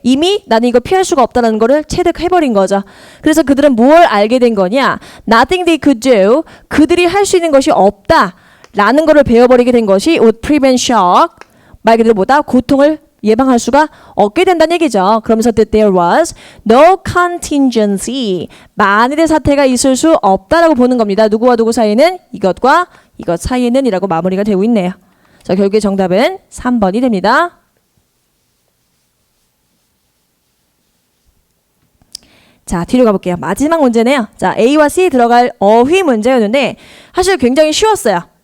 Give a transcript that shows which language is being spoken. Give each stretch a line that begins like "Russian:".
Korean: 이미 나는 이거 피할 수가 없다는 거를 체득해버린 거죠. 그래서 그들은 뭘 알게 된 거냐?
English: Nothing they could do.
Korean: 그들이 할 수 있는 것이 없다라는 거를 배워버리게 된 것이 would prevent shock. 말 그대로 뭐다? 고통을 예방할 수가 없게 된다는 얘기죠.
English: 그러면서 that there was no contingency.
Korean: 만일의 사태가 있을 수 없다라고 보는 겁니다. 누구와 누구 사이에는? 이것과 이것 사이에는 이라고 마무리가 되고 있네요. 자, 결국에 정답은 3번이 됩니다. 자, 뒤로 가볼게요. 마지막 문제네요. 자, A와 C 들어갈 어휘 문제였는데 사실 굉장히 쉬웠어요.